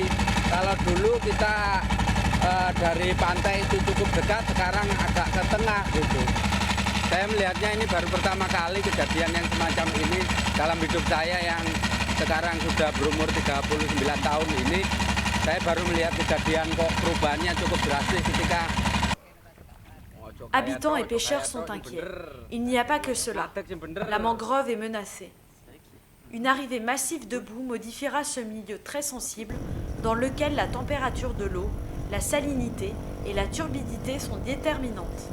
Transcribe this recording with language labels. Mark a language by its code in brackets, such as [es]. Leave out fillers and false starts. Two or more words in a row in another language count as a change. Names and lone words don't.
[id] Kalau dulu kita dari pantai itu cukup dekat, sekarang agak ke tengah gitu. Saya melihatnya ini baru pertama kali kejadian yang semacam ini dalam hidup saya yang sekarang sudah berumur 39 tahun ini. Saya baru melihat kejadian kok perubahannya cukup drastis ketika [fr] Habitants et pêcheurs sont inquiets. Il n'y a pas que cela. La mangrove est menacée. Une arrivée massive de boue modifiera ce milieu très sensible dans lequel la température de l'eau, la salinité et la turbidité sont déterminantes.